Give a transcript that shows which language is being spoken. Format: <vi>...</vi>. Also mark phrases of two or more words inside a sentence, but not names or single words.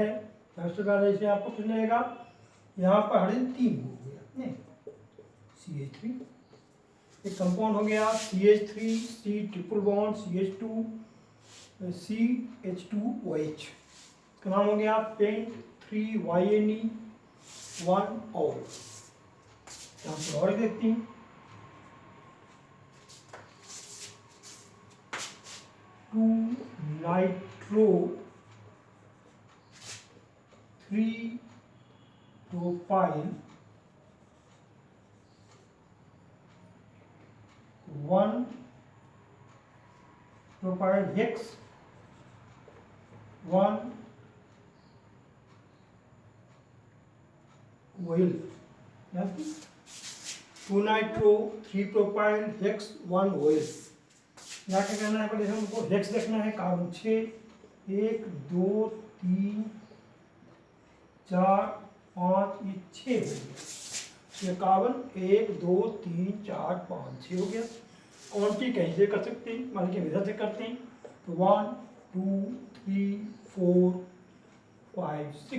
<hi>जैसे आपको कितना लगेगा, यहाँ पर हाइड्रोजन 3 हो गया नहीं, CH3 एक कंपाउंड हो गया CH3 C</hi> <en>triple bond</en> <hi>CH2 CH2OH। इसका नाम हो गया</hi> <en>pent 3-yne 1-ol.</en> <hi>यहाँ पर और देखते हैं</hi> <en>2-nitro 3-propyl 1-propyl hex 1-oil। 2-nitro 3-propyl hex 1-oil।</en> <hi>यहाँ क्या करना है, पहले हमको हेक्स देखना है। कार्बन 6 1 2 3 4 5 ये 6 हो गया। ये कार्बन 1 2 3 4 5 6 हो गया। काउंटिंग कैसे कर सकते हैं, मान लीजिए इधर से करते हैं तो 1 2 3 4 5 6।</hi>